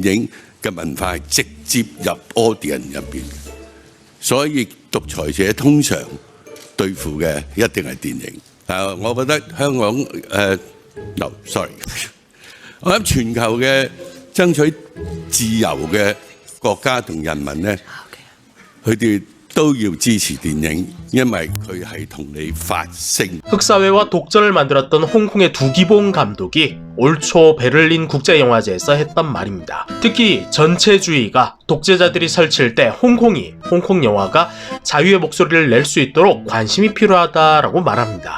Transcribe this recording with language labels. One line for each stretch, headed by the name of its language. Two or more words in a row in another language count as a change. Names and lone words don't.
Cantonese: 電影嘅文化係直接入 audience 入邊，所以獨裁者通常對付嘅一定係電影。我覺得香港
English: no sorry，
Cantonese: 我諗全球嘅爭取自由嘅國家同人民咧，佢哋都要支持電影，因為佢係同你發聲。
Korean: 흑사회와 독전을 만들었던 홍콩의 두기봉 감독이 올 초 베를린 국제영화제에서 했던 말입니다. 특히 전체주의가 독재자들이 설칠 때 홍콩 영화가 자유의 목소리를 낼 수 있도록 관심이 필요하다라고 말합니다.